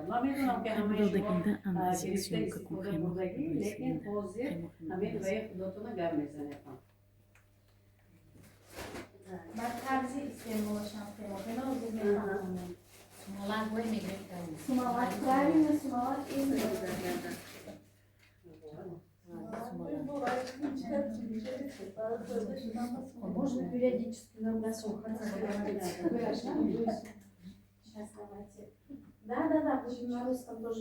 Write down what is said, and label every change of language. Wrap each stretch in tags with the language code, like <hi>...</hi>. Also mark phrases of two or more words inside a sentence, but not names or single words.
<tg>Ман медонам ки ҳамаи шумо гирифта истифода бурдагӣ, лекин ҳозир ҳамин ваи худотона гап мезанем. Баъд тарзи истеъмолашам хемохема ҳозир мефаҳмонем. Сумоват,</tg> <ru>правильно, сумоват Можно периодически на Сейчас давайте. Да, будем на русском тоже.</ru>